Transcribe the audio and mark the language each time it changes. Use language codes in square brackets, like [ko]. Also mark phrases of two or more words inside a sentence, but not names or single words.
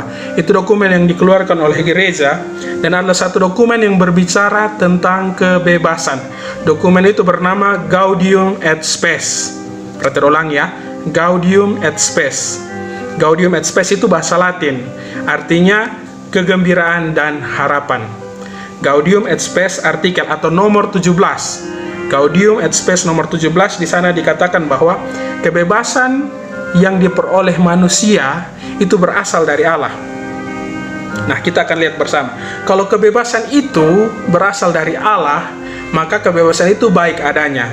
[id] Itu dokumen yang dikeluarkan oleh gereja, dan adalah satu dokumen yang berbicara tentang kebebasan. Dokumen itu bernama Gaudium et Spes. Perhatikan ulang ya, Gaudium et Spes. Gaudium et Spes itu bahasa Latin, artinya kegembiraan dan harapan. Gaudium et Spes artikel atau nomor 17 Gaudium et Spes nomor 17, di sana dikatakan bahwa kebebasan yang diperoleh manusia itu berasal dari Allah. Nah, kita akan lihat bersama. Kalau kebebasan itu berasal dari Allah, maka kebebasan itu baik adanya.